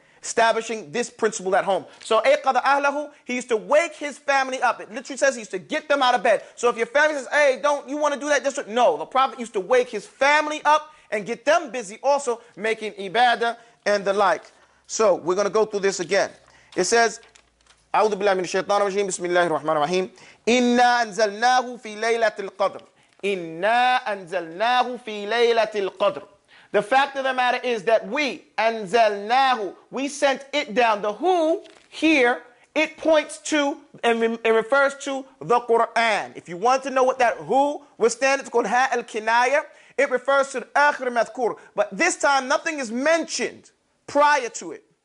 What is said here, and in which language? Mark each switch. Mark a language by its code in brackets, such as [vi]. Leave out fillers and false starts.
[en] Establishing this principle at home. So, [ar] أَيْقَظَ أَهْلَهُ, [en] he used to wake his family up. It literally says he used to get them out of bed. So if your family says, hey, don't you want to do that? Just no, the Prophet used to wake his family up and get them busy also making ibadah and the like. So we're going to go through this again. [ar] It says, أعوذ بالله من الشيطان الرجيم بسم الله الرحمن الرحيم إنا أنزلناه في ليلة القدر إِنَّا أَنزَلْنَاهُ فِي لَيْلَةِ الْقَدْرِ. [en] The fact of the matter is that we, أَنزَلْنَاهُ, we sent it down. The who here, it points to, and it refers to the Qur'an. If you want to know what that who will stand, it's called Ha al-Kinaya. It refers to the akhir madhkur. But this time, nothing is mentioned prior to it.